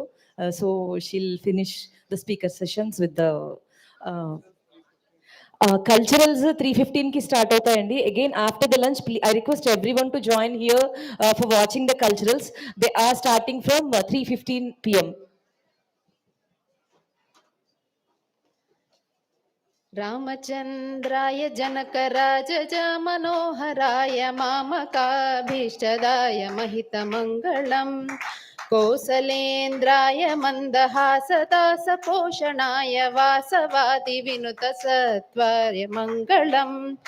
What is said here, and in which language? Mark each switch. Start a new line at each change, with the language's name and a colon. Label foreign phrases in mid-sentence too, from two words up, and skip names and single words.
English: so she'll finish the speaker sessions with the culturals
Telugu: 3:15కి స్టార్ట్ అవుతాయండి.
English: again after the lunch I request everyone to join here for watching the culturals. they are starting from 3:15 PM.
Sanskrit: रामचन्द्राय जनकराजज मनोहराय मामकाभीष्टदाय महितमङ्गलम् कोसलेन्द्राय मन्दहासदासपोषणाय वासवादिविनुतसत्वाय मङ्गलम्